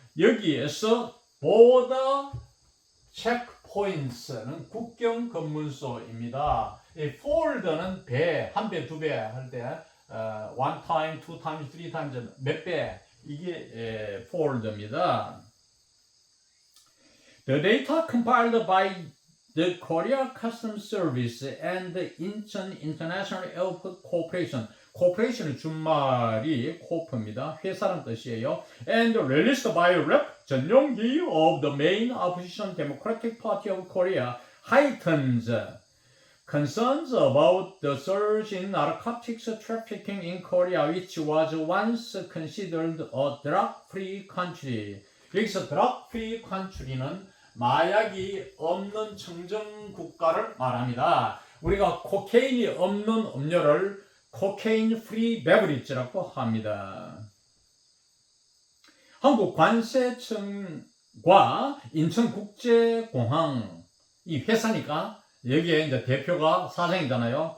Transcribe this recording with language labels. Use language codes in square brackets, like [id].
[ko] 여기에서 border checkpoints는 국경 검문소입니다. 이 fold는 한 배, 두 배 할 때 [en] one time, two times, three times [ko] 몇 배, 이게 fold입니다. [en] The data compiled by the Korea Customs Service and the Incheon International Airport Corporation. [ko] Corporation의 준말이 코프입니다. 회사란 뜻이에요. [en] And released by Rep 전용기 of the main opposition Democratic Party of Korea heightens concerns about the surge in narcotics trafficking in Korea, which was once considered a drug-free country. [ko] 여기서 drug-free country는 마약이 없는 청정 국가를 말합니다. 우리가 코케인이 없는 음료를 코케인 프리 베버리지라고 합니다. 한국 관세청과 인천국제공항, 이 회사니까 여기에 이제 대표가 사장이잖아요.